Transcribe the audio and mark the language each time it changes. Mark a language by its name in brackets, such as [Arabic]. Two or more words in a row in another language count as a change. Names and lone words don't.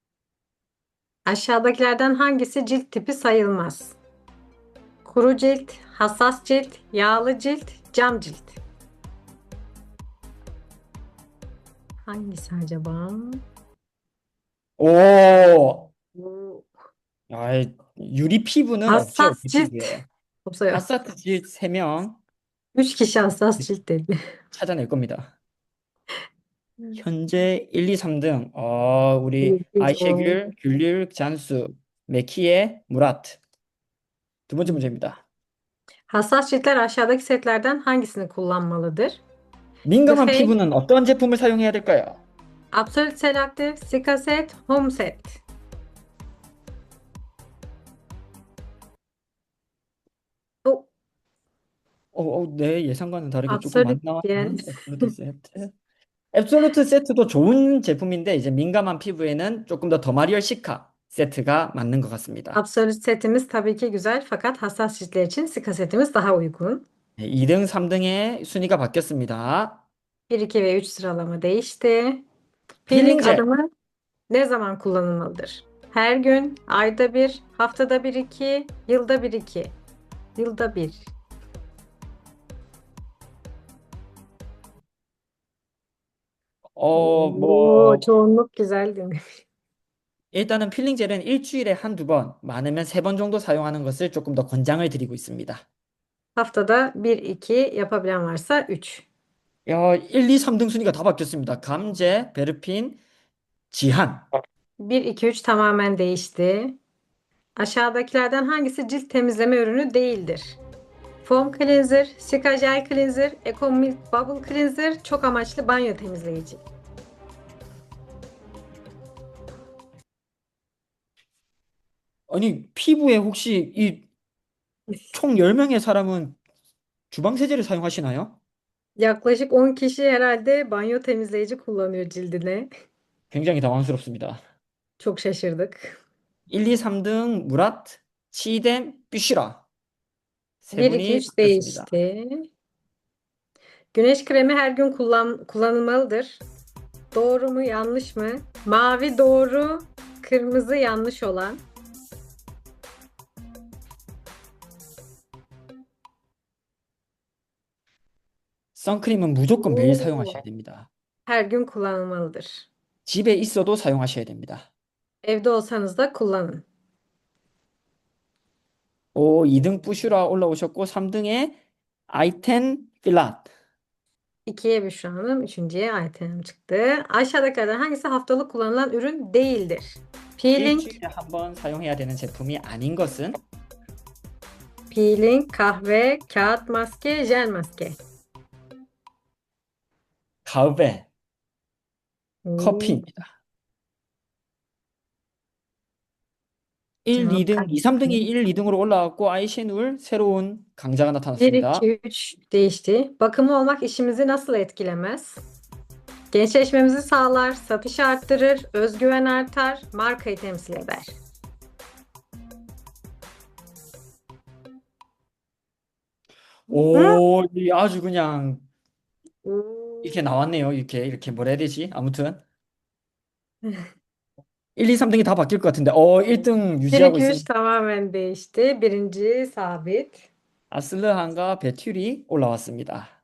[Turkish] Aşağıdakilerden hangisi cilt tipi sayılmaz? Kuru cilt, Hassas cilt, yağlı cilt, cam cilt. Hangisi acaba? 오, Bu [Korean] 아, 유리 피부는 없죠, [Turkish] hassas [Korean] 우리 [Turkish] cilt. [Korean] 피부에. 없어요. 하사트질 3명 [Turkish] 3 kişi hassas cilt dedi. [Korean] 찾아낼 겁니다. 음. 현재 1, 2, 3등. 우리 [Turkish] Zor. [Korean] 아이셰귤, 귤릴, 잔수, 메키에, 무라트. 두 번째 Hmm. 문제입니다. [Turkish] Hassas ciltler aşağıdaki setlerden hangisini kullanmalıdır? [Korean] The 민감한 Face, 피부는 어떤 제품을 사용해야 될까요? [Turkish] Absolute Selective, Cica Set, Home Set. Oh, [Korean] 내 예상과는 다르게 조금 많이 [Turkish] Absolute diyen. [Korean] 나왔는 앱솔루트 세트. 앱솔루트 세트도 좋은 제품인데 이제 민감한 피부에는 조금 더 더마리얼 시카 세트가 맞는 것 같습니다. [Turkish] Absolute setimiz tabii ki güzel fakat hassas ciltler için Cica setimiz daha uygun. [Korean] 네, 2등, 3등의 순위가 바뀌었습니다. [Turkish] 1, 2 ve 3 sıralama değişti. Peeling [Korean] 필링젤. [Turkish] adımı ne zaman kullanılmalıdır? Her gün, ayda bir, haftada bir iki, yılda bir iki. Yılda bir. Oo, [Korean] 뭐 [Turkish] çoğunluk güzel demiş. [Korean] 일단은 필링젤은 일주일에 한두 번, 많으면 3번 정도 사용하는 것을 조금 더 권장을 드리고 있습니다. [Turkish] Haftada bir iki yapabilen varsa 3. [Korean] 1, 2, 3등 순위가 다 바뀌었습니다. 감제, 베르핀, 지한. [Turkish] 1, 2, 3 tamamen değişti. Aşağıdakilerden hangisi cilt temizleme ürünü değildir? Foam cleanser, Cica gel cleanser, Eco Milk bubble cleanser, çok amaçlı banyo temizleyici. [Korean] 아니, 피부에 혹시 이 총 10명의 사람은 주방 세제를 사용하시나요? [Turkish] Yaklaşık 10 kişi herhalde banyo temizleyici kullanıyor cildine. [Korean] 굉장히 당황스럽습니다. [Turkish] Çok şaşırdık. [Korean] 1, 2, 3등 무라트, 치뎀, 뷰시라. 세 1, 2, 분이 3 바뀌었습니다. [Turkish] değişti. Güneş kremi her gün kullanılmalıdır. Doğru mu, yanlış mı? Mavi doğru, kırmızı yanlış olan. [Korean] 선크림은 무조건 매일 사용하셔야 Oo. 됩니다. [Turkish] Her gün kullanılmalıdır. [Korean] 집에 있어도 사용하셔야 됩니다. [Turkish] Evde olsanız da kullanın. [Korean] 2등 뿌슈라 올라오셨고 3등에 아이텐 필랏. [Turkish] 2'ye Büşra Hanım, 3.'ye Ayten Hanım çıktı. Aşağıdakilerden hangisi haftalık kullanılan ürün değildir? Peeling, [Korean] 일주일에 한 번 사용해야 되는 제품이 아닌 것은 [Turkish] peeling, kahve, kağıt maske, jel maske. [Korean] 가브에 Oo. 커피입니다. 1, [Turkish] Cevap [Korean] 2등, 2, 3등이 [Turkish] kahve. [Korean] 1, 2등으로 ol라왔고 아이시눌 새로운 강자가 1, 나타났습니다. [Turkish] 2, 3 değişti. Bakımlı olmak işimizi nasıl etkilemez? Gençleşmemizi sağlar, satışı arttırır, özgüven artar, markayı temsil eder. Hı? [Korean] 아주 그냥 이렇게 Oo. 나왔네요. 이렇게 뭐라 해야 되지? 아무튼 1, 2, 3등이 다 바뀔 것 같은데 1등 1, 유지하고 2, 3 있습니다. [Turkish] tamamen değişti. Birinci sabit. [Korean] 아슬르한과 베튜리 올라왔습니다.